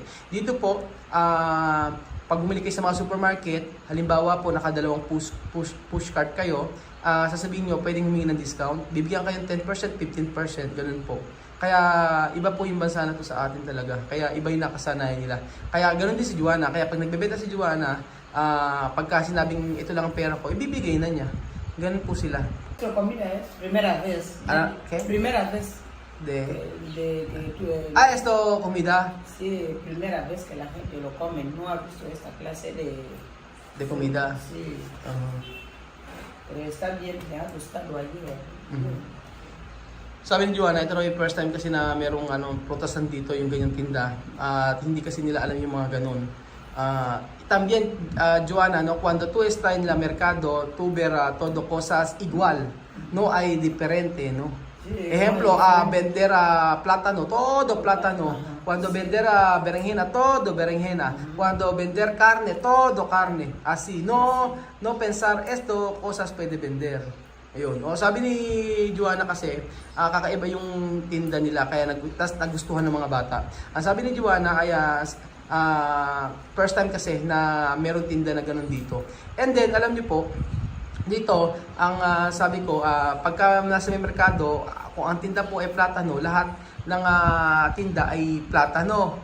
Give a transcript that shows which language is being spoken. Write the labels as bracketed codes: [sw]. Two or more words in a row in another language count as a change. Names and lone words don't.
[tl] Dito po, pag bumili kayo sa mga supermarket, halimbawa po nakadalawang [en] push cart [tl] kayo, sasabihin nyo, pwedeng humingi ng discount, bibigyan kayo ng 10%, 15%, ganun po. Kaya iba po yung bansa na to sa atin talaga. Kaya iba yung nakasanayan nila. Kaya ganun din si Joanna. Kaya pag nagbebenta si Joanna, pagka sinabing ito lang ang pera ko, ibibigay na niya. Ganun po sila. [es] Nuestra comida es primera vez. ¿Qué? Primera vez. Esto, comida. Sí, primera vez que la gente lo come. No ha visto esta clase De comida. Sí. Pero está bien, me ha gustado ayer. [tl] Sabi ni Joanna, ito raw yung [en] first time [tl] kasi na merong prutasan dito, yung ganyang tinda. At hindi kasi nila alam yung mga ganun. [es] También, Joanna, no, cuando tú estás en el mercado, tú verás todo cosas igual, no hay diferente, no? Sí, Ejemplo, no, vender plátano, todo plátano. Cuando vender berenjena, todo berenjena. Cuando vender carne, todo carne. Así, no pensar esto, cosas puede vender. [tl] Ayun. O, sabi ni Joanna kasi, kakaiba yung tinda nila, kaya nagustuhan ng mga bata. Ang sabi ni Joanna ay [en] first time [tl] kasi na meron tinda na ganun dito. And then, alam niyo po, dito, ang sabi ko, pagka nasa may merkado, kung ang tinda po ay platano, lahat ng tinda ay platano.